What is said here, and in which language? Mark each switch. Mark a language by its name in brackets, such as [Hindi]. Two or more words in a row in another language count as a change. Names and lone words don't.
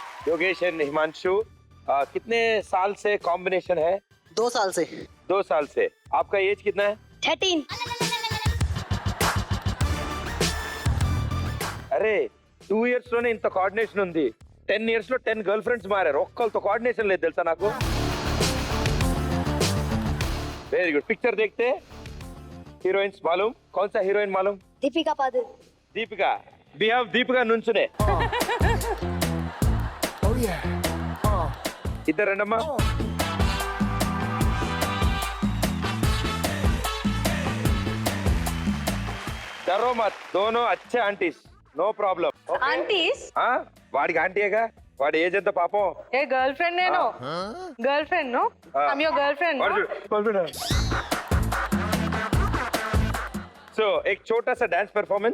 [Hindi] योगेश एंड हिमांशु, कितने साल से कॉम्बिनेशन है? 2 साल से। 2 साल से। आपका एज कितना है? 13 [Telugu] అరే 2 years లోనే ఇంత కోఆర్డినేషన్ ఉంది. 10 years లో 10 గర్ల్ ఫ్రెండ్స్ మారారు, ఒక్కళ్ళతో కోఆర్డినేషన్ లేదు తెలుసా నాకు. [English] very good. [Hindi] पिक्चर देखते. हीरोइंस मालूम? कौन सा हीरोइन मालूम? दीपिका पादुकोण दीपिका. [English] We have [Telugu] दीपिका నుంచునే. इधर రండమ్మా. [Hindi] डरो मत, दोनों अच्छे आंटीज, [English] no problem. [Telugu] ఆంటీస్ వాడికి ఆంటీయేగా, వాడి ఏజ్ ఎంత పాపం. [English] a girl friend నేను girl friend no I'm your girl friend [Hindi] సో एक छोटा सा डांस परफॉर्मेंस.